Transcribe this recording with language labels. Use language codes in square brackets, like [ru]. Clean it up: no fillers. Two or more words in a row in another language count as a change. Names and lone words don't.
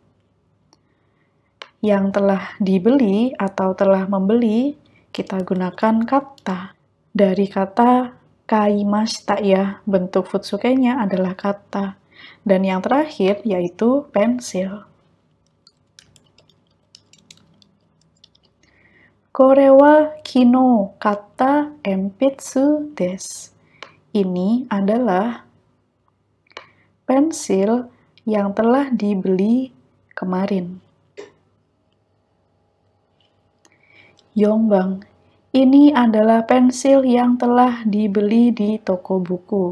[id] Yang telah dibeli atau telah membeli, kita gunakan kata. Dari kata kaimashita ya, bentuk futsukenya adalah kata. Dan yang terakhir yaitu pensil. [ja] これは昨日買った鉛筆です. [id] Ini adalah pensil yang telah dibeli kemarin. Yongbang. Ini adalah pensil yang telah dibeli di toko buku.